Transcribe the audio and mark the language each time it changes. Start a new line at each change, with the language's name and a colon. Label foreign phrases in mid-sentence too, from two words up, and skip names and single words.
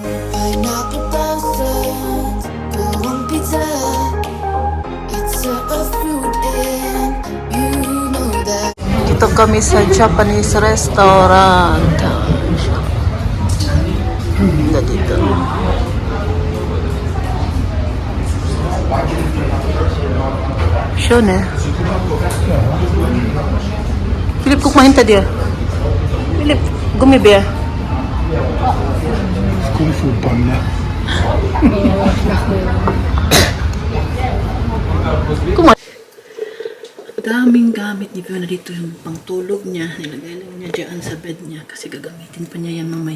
English: Pineapple thousands, go on pizza. It's a fruit and you know that.
Filipino: Dito kami sa Japanese restaurant. Dito.
German: Schön, ne? Philipp, guck mal hinter dir. Philipp, Gummibär. Kung Fu Panda.
Filipino: Daming gamit ni Fiona dito, yung pangtulog niya. Nilagay lang niya dyan sa bed niya kasi gagamitin pa niya yan mamaya.